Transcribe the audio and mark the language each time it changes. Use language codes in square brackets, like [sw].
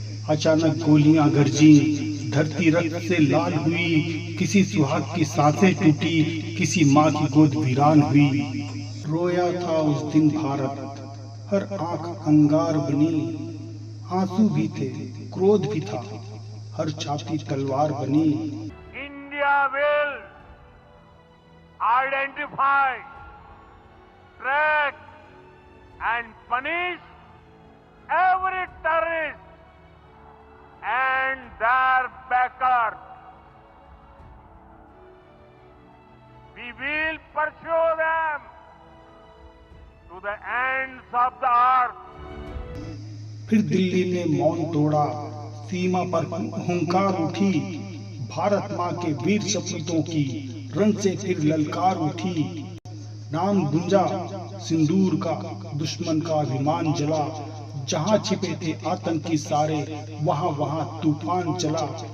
[hi] अचानक गोलियां गरजी, धरती रक्त से लाल हुई। किसी सुहाग की सांसें टूटी, किसी माँ की गोद वीरान हुई। रोया था उस दिन भारत, हर आंख अंगार बनी। आंसू भी थे, क्रोध भी था, हर छाती तलवार बनी। [en] India will identify, track and punish every terrorist and their backers. We will pursue them to the ends of the earth. [hi] फिर दिल्ली ने मौन तोड़ा, सीमा पर हुंकार उठी। भारत माँ के वीर सपूतों की रण से फिर ललकार उठी। नाम गूंजा सिंदूर का, दुश्मन का अभिमान जला। जहाँ छिपे थे आतंकी सारे, वहाँ वहाँ तूफान चला।